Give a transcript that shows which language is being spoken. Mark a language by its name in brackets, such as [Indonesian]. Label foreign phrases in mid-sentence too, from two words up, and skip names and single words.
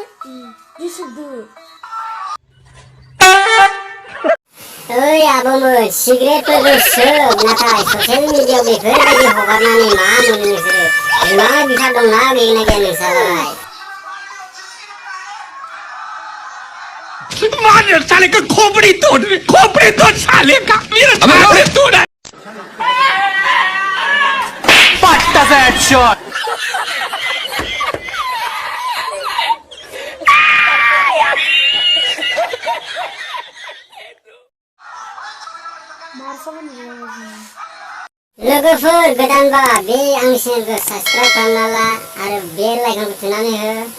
[Bodo] ओइ आब'मोन सिगारेटफोरखौ सोब नाथाय ससियेल मिडियाआव बेफोरबायदि हगारनानै मा मोनो नोंसोरो बिमा बिफा दंना गैया नोंसालाय [Hindi] मानो साले का खोपड़ी तोड़ साले का मेरा खोपड़ी तोड़ पट्टा से हेडशॉट [Bodo] लोगोफोर गोदानबा बे आंनि चेनेलखौ साबस्क्राइब खालामना ला आरो बेल आइकनखौ थुनानै हो